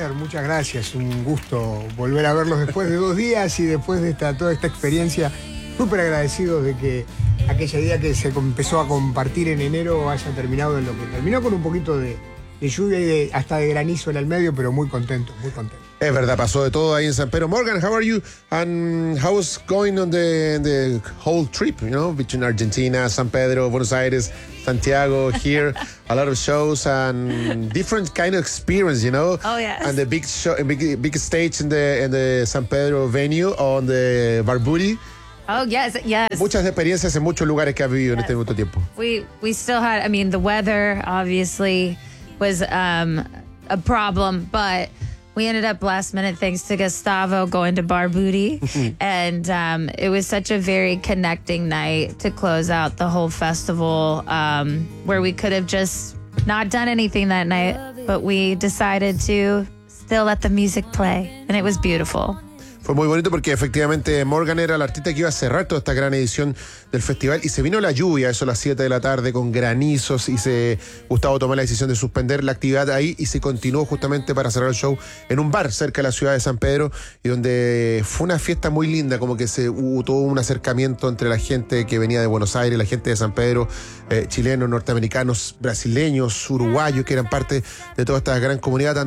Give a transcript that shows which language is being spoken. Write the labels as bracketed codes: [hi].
[es] Muchas gracias, un gusto volver a verlos después de 2 días y después de toda esta experiencia. Súper agradecido de que aquella día que se empezó a compartir en enero haya terminado en lo que terminó, con un poquito de lluvia y hasta de granizo en el medio, pero muy contento, muy contento. Es verdad, pasó de todo ahí en San Pedro. [en] Morgan, how are you? And how's going on the whole trip, you know, between Argentina, San Pedro, Buenos Aires, Santiago, here, a lot of shows and different kind of experience, you know? Oh yes. And the big show, big stage in the San Pedro venue on the Barbudi. Oh yes, yes. [es] Muchas experiencias en muchos lugares que ha vivido, yes, en este mucho tiempo. [en] We still had, I mean, the weather obviously was a problem, but we ended up last minute, thanks to Gustavo, going to Barbudi. And it was such a very connecting night to close out the whole festival, where we could have just not done anything that night, but we decided to still let the music play. And it was beautiful. [es] Fue muy bonito porque efectivamente Morgan era el artista que iba a cerrar toda esta gran edición del festival, y se vino la lluvia, eso a las 7 de la tarde con granizos, y Gustavo tomó la decisión de suspender la actividad ahí y se continuó justamente para cerrar el show en un bar cerca de la ciudad de San Pedro, y donde fue una fiesta muy linda, como que se hubo un acercamiento entre la gente que venía de Buenos Aires, la gente de San Pedro, chilenos, norteamericanos, brasileños, uruguayos, que eran parte de toda esta gran comunidad.